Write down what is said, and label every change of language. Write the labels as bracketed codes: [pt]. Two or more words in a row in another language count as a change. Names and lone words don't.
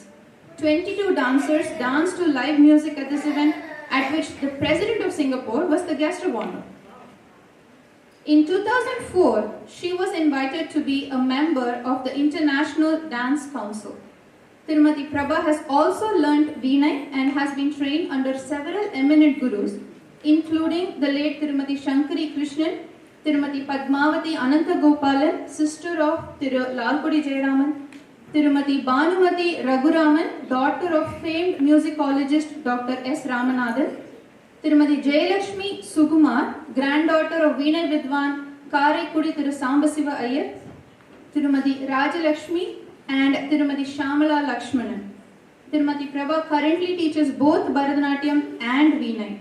[en] 22 dancers danced to live music at this event, at which the President of Singapore was the guest of honor. In 2004, she was invited to be a member of the International Dance Council. Tirumati Prabha has also learnt Vinay and has been trained under several eminent gurus, including the late Tirumati Shankari Krishnan, Tirumati Padmavati Anantagopalan, sister of Thiru Lalkudi Jayaraman, Tirumati Bhanumati Raghuraman, daughter of famed musicologist Dr. S. Ramanathan, Tirumati Jayalakshmi Sukumar, granddaughter of Vinay Vidwan Karaikudi Thiru Sambasiva Iyer, Tirumati Rajalakshmi, and Tirumati Shamala Lakshmanan. Tirumati Prabha currently teaches both Bharatanatyam and Vinay.